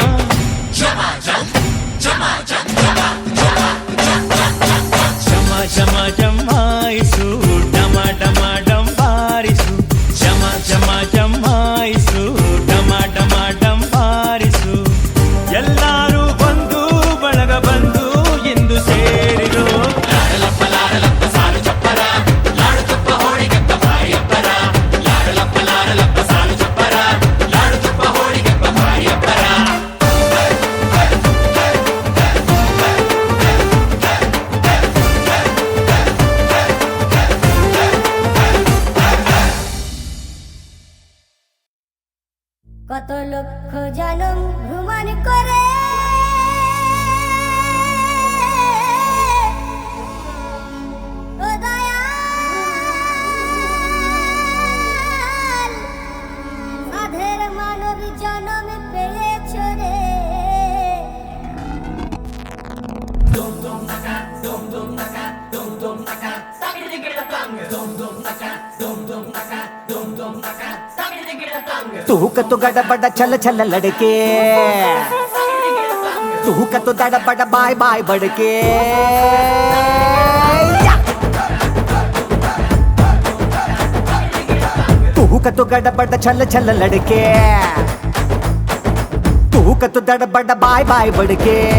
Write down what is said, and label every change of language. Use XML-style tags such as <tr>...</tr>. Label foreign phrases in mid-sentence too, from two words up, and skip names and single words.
<kn>ಜಮ ಜಮಾಯಿಸು ಡಮ ಡಮ ಡಂಬಾರಿಸು ಜಮ ಜಮ ಜಮಾಯಿಸು ಡಮ ಡಮ ಡಂಬಾರಿಸು ಎಲ್ಲರೂ ಬಂದು ಬಳಗ ಬಂದು ಎಂದು ಸೇರಿರು ಲಾಡಲಪ್ಪ ಲಾಡಲಪ್ಪ ಸಾಲು ಚಪ್ಪರ ಲಾಡು ತುಪ್ಪ ಹೋಳಿಗೆಪ್ಪ ಬಾಯಪ್ಪರ ಲಾಡಲಪ್ಪ ಸಾಲು ಚಪ್ಪರ ಲಾಡು ತುಪ್ಪ ಹೋಳಿಗೆಪ್ಪ ಬಾಯಪ್ಪರ</kn> <bn>কত লক্ষ জনম ভ্রমণ করে ও দয়াল সাধের মানব জনম পেয়েছ রে Dum dum naka, dum dum naka, dum dum naka, sagiri gira tang, dum dum naka, dum dum naka, dum dum naka, sagiri gira tang.</bn> <hi>तू तो गड़बड़ चल चल लड़के तू तो गड़बड़ बाय बाय बड़के तू तो गड़बड़ चल चल लड़के तू तो गड़बड़ बाय बाय बड़के</hi>